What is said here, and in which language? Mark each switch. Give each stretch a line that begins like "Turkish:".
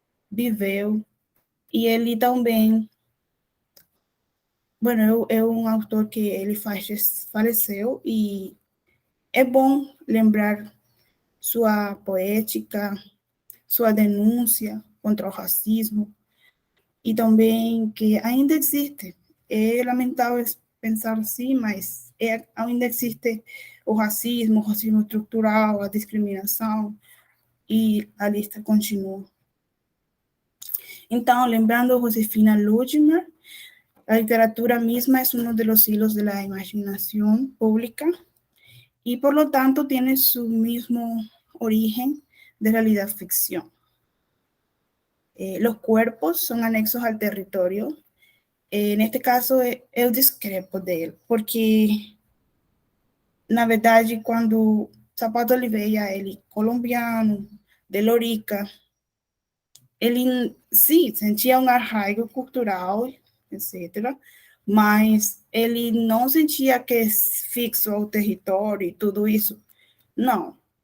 Portuguese: viveu, e ele também,
Spanish: bueno,
Portuguese: é um autor que ele faleceu, e é bom lembrar sua poética, sua denúncia contra o racismo, e também que ainda existe. É lamentável pensar assim, mas ainda existe o racismo estrutural, a discriminação, e a lista continua. Então, lembrando
Spanish: Josefina Ludmer, la literatura misma es uno de los hilos de la imaginación pública y por lo tanto tiene su mismo origen de realidad ficción. Los cuerpos son anexos al territorio. En este caso,
Portuguese: eu discrepo dele, porque, na verdade, quando Sapato Oliveira, ele colombiano, de Lorica, ele, sim, sentia um arraigo cultural, etc., mas ele não sentia que é fixo ao território e tudo isso. Não.